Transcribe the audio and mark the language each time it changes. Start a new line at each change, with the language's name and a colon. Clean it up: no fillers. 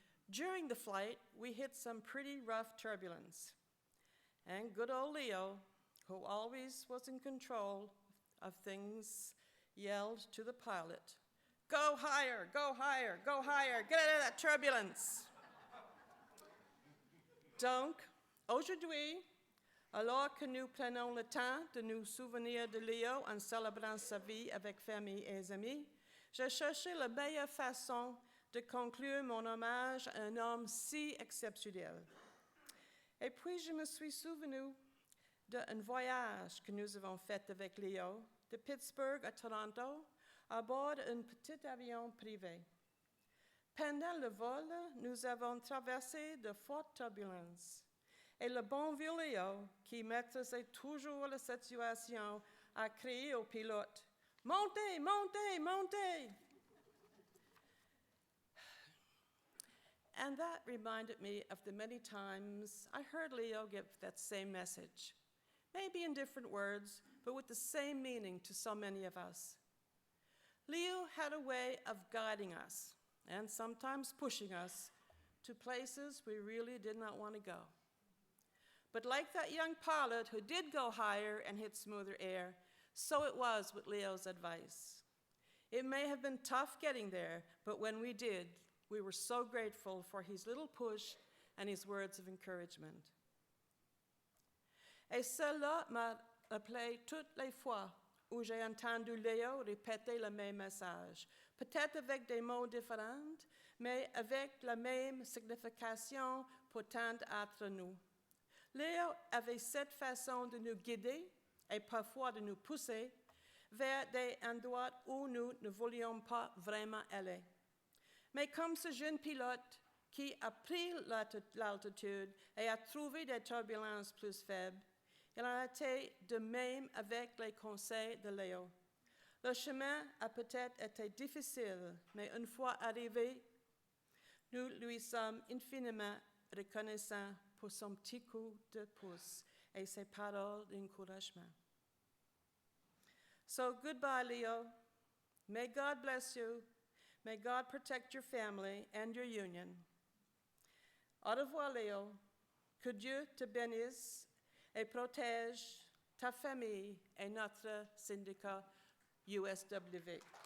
English: During the flight, we hit some pretty rough turbulence. And good old Leo, who always was in control of things, yelled to the pilot, "Go higher, go higher, go higher, get out of that turbulence."
French: Donc, aujourd'hui, alors que nous prenons le temps de nous souvenir de Leo en célébrant sa vie avec famille et amis, j'ai cherché la meilleure façon de conclure mon hommage à un homme si exceptionnel. Et puis, je me suis souvenu d'un voyage que nous avons fait avec Leo de Pittsburgh à Toronto à bord d'un petit avion privé. Pendant le vol, nous avons traversé de fortes turbulences. Et le bon vieux Leo, qui maîtrisait toujours la situation, a crié au pilote, "Montez, montez, montez!"
English: And that reminded me of the many times I heard Leo give that same message, maybe in different words, but with the same meaning to so many of us. Leo had a way of guiding us, and sometimes pushing us, to places we really did not want to go. But like that young pilot who did go higher and hit smoother air, so it was with Leo's advice. It may have been tough getting there, but when we did, we were so grateful for his little push and his words of encouragement.
French: Et cela m'a rappelé toutes les fois où j'ai entendu Leo répéter le même message, peut-être avec des mots différents, mais avec la même signification pour tant d'entre nous. Leo avait cette façon de nous guider et parfois de nous pousser vers des endroits où nous ne voulions pas vraiment aller. Mais comme ce jeune pilote qui a pris l'altitude et a trouvé des turbulences plus faibles, il en a été de même avec les conseils de Leo. Le chemin a peut-être été difficile, mais une fois arrivé, nous lui sommes infiniment reconnaissants pour son petit coup de pouce et ses paroles d'encouragement.
English: So goodbye, Leo. May God bless you. May God protect your family and your union.
French: Au revoir, Leo. Que Dieu te bénisse et protège ta famille et notre syndicat USW.